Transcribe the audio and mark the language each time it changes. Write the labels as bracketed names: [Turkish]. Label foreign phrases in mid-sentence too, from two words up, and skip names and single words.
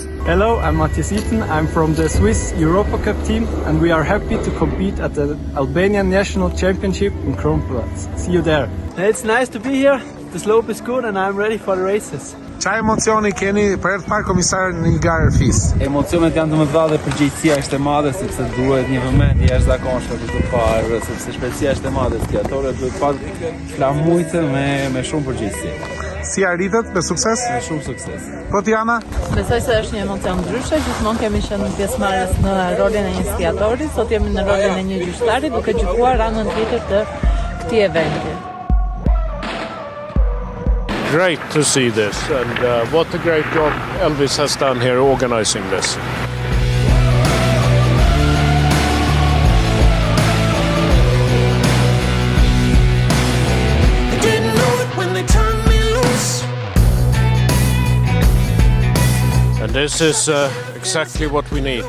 [English] Hello, I'm Matthias Itten. I'm from the Swiss Europa Cup team and we are happy to compete at the Albanian National Championship in Kronplatz. See you there. It's nice to be here. The slope is good and I'm ready for the races. [Albanian] Qa emocioni keni për herë të parë komisar Nilgar Erfis? Emocionet janë domethënë dhe përgjegjësia është e madhe sepse duhet një vëmendje jashtëzakonshme për të parë, sepse shpejtësia është e madhe, skiatorët duhet pas flamujtë me shumë përgjegjësi. Si arritet me sukses? Me shumë sukses. Po Tiana? Besoj se është një emocion ndryshe, gjithmonë kemi qenë pjesëmarrës në rolin e një skiatori, sot jemi në rolin e një gjyqtari duke gjykuar anën tjetër të këtij eventi. [English] Great to see this, and what a great job Elvis has done here organizing this. And this is exactly what we need.